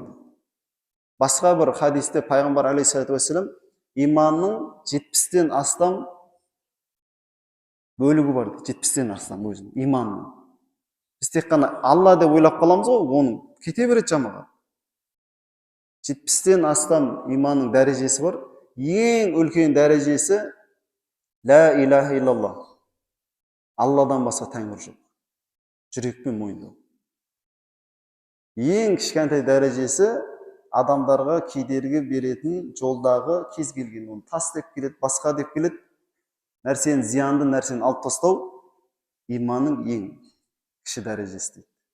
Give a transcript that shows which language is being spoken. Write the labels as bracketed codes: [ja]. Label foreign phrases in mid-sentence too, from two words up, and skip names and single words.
[kk] Басқа бір хадисте пайғамбар [ar] عليه الصلاة والسلام [kk] иманның 70-тен астам бөлігі бар, 70-тен астам өзінің иманның. Біз тек қана Алла деп ойлап қаламыз ғой, оның кете береді жамағат. 70-тен астам иманның дәрежесі бар. Ең үлкен дәрежесі [ar] لا إله إلا الله. [kk] Алладан басқа тәңір жоқ. Жүрекпен мойындау. Ең кішкентай дәрежесі адамдарға кедергі беретін жолдағы кез келген, оны тас деп келеді, басқа деп келеді, нәрсені, зиянды нәрсені алып тастау иманның ең кіші дәрежесі дейді.